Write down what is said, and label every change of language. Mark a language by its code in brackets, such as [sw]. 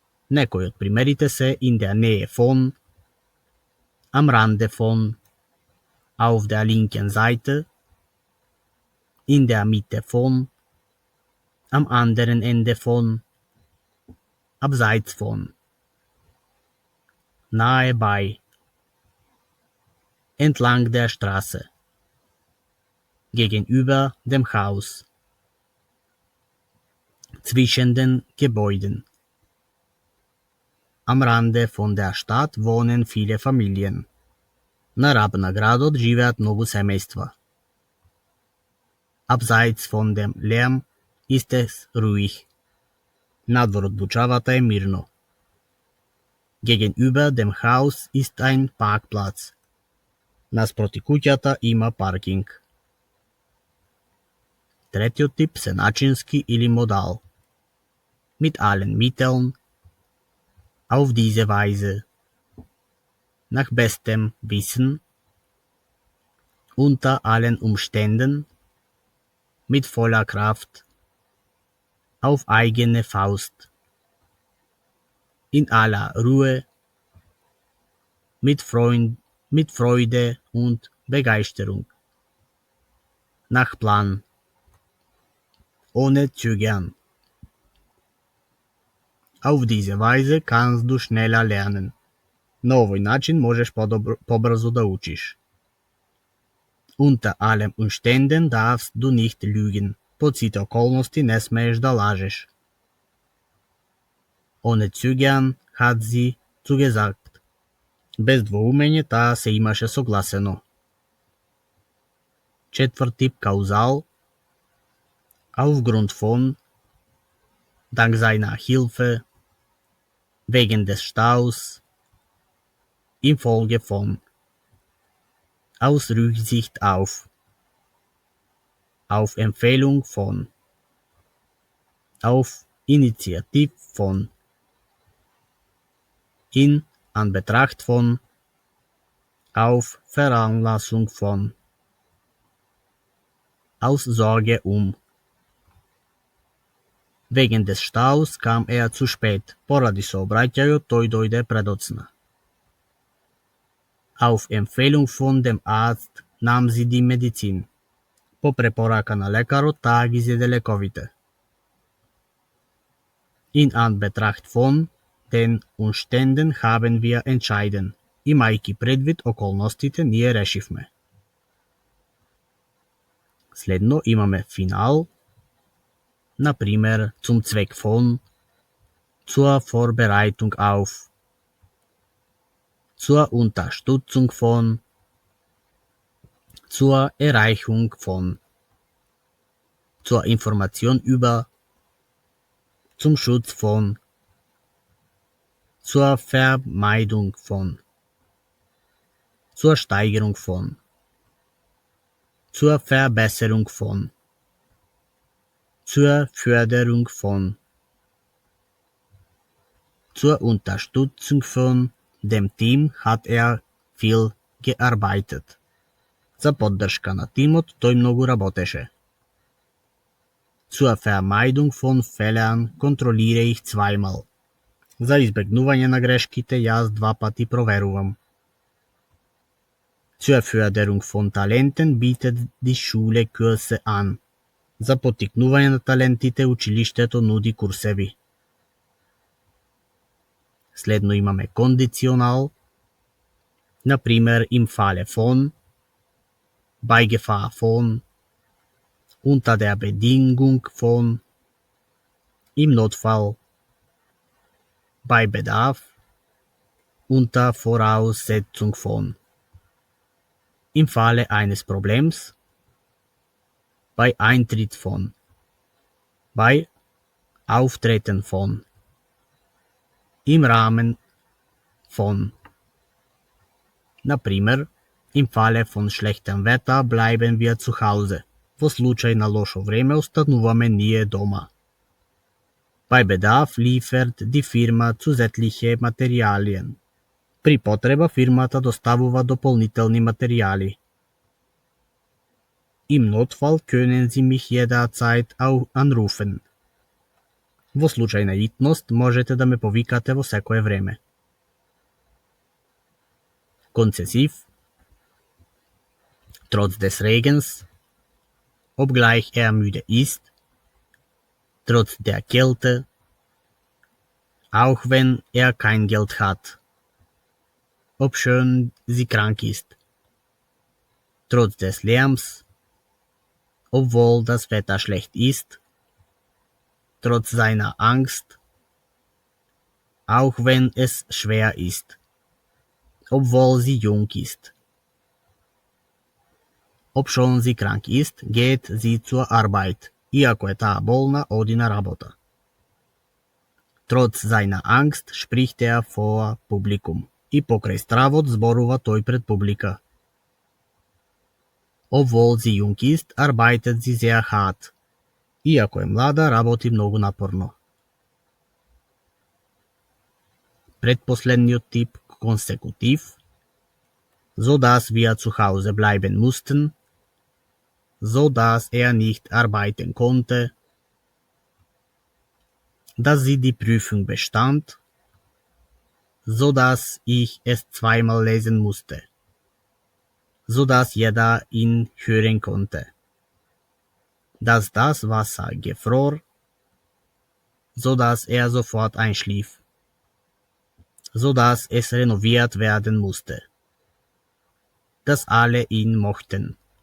[mk] Некои од примерите се [de] in der Nähe von, am Rande von, auf der linken Seite, in der Mitte von, am anderen Ende von, abseits von, nahe bei, entlang der Straße, gegenüber dem Haus, zwischen den Gebäuden. Am Rande von der Stadt wohnen viele Familien. [mk] На раб на градот живеат многу семејства. [de] Abseits von dem Lärm ist es ruhig. [mk] Надвор од бучавата е мирно. [de] Gegenüber dem Haus ist ein Parkplatz. [mk] Наспроти куќата има паркинг. Третиот тип се начински или модал. [de] Mit allen Mitteln, auf diese Weise, nach bestem Wissen, unter allen Umständen, mit voller Kraft, auf eigene Faust, in aller Ruhe, mit Freude und Begeisterung, nach Plan, ohne Zögern. Auf diese Weise kannst du schneller lernen. [mk] На овој начин можеш побрзо да учиш. [de] Unter allen Umständen darfst du nicht lügen. [mk] Под сите околности не смееш да лажеш. [de] Ohne Zögern hat sie zugesagt. [mk] Без двоумење таа се имаше согласено. Четврти каузал. [de] Aufgrund von, dank seiner Hilfe, wegen des Staus, infolge von, aus Rücksicht auf Empfehlung von, auf Initiativ von, in Anbetracht von, auf Veranlassung von, aus Sorge um. Wegen des Staus kam zu spät. [mk] Поради сообраќајот тој дојде предоцна. [de] Auf Empfehlung von dem Arzt nahm sie die Medizin. [mk] По препорака на лекарот таа ги зеде лековите. [de] In Anbetracht von den Umständen haben wir entschieden. [mk] Имајќи предвид околностите, ние решивме. Следно имаме финал. Например, [de] zum Zweck von, zur Vorbereitung auf, zur Unterstützung von, zur Erreichung von, zur Information über, zum Schutz von, zur Vermeidung von, zur Steigerung von, zur Verbesserung von, zur Förderung von, zur Unterstützung von dem Team hat viel gearbeitet. [mk] За поддршка на тимот тој многу работеше. [de] Zur Vermeidung von Fehlern kontrolliere ich zweimal. [mk] За избегнување на грешките јас 2 пати проверувам. [de] Zur Förderung von Talenten bietet die Schule Kurse an. [mk] За поттикнување на талентите училиштето нуди курсеви. Следно имаме кондиционал. Например, [de] im Falle von, bei Gefahr von, unter der Bedingung von, im Notfall, bei Bedarf, unter Voraussetzung von, im Falle eines Problems, bei Eintritt von, bei Auftreten von, im Rahmen von. [mk] Например, [de] im Falle von schlechtem Wetter bleiben wir zu Hause. [mk] Во случај на лошо време остануваме ние дома. [de] Bei Bedarf liefert die Firma zusätzliche Materialien. [mk] При потреба фирмата доставува дополнителни материјали. [de] Im Notfall können Sie mich jederzeit auch anrufen. [mk] Во случај на итност можете да ме повикате во секое време. [de] Konzessiv. Trotz des Regens, obgleich müde ist, trotz der Kälte, auch wenn kein Geld hat, obschön sie krank ist, trotz des Lärms, obwohl das Wetter schlecht ist, trotz seiner Angst, auch wenn es schwer ist, obwohl sie jung ist. Obschon sie krank ist, geht sie zur Arbeit. [mk] Иако е таа болна, оди на работа. [de] Trotz seiner Angst spricht vor Publikum. [mk] И покрај стравот зборува тој пред публика. [de] Obwohl sie jung ist, arbeitet sie sehr hart. [mk] Иако е млада, работи многу напорно. Предпоследниот тип, консекутив. [de] So dass wir zu Hause bleiben mussten, so dass nicht arbeiten konnte, dass sie die Prüfung bestand, so dass ich es zweimal lesen musste, so dass jeder ihn hören konnte, dass das Wasser gefror, so dass sofort einschlief, so dass es renoviert werden musste, dass alle ihn mochten.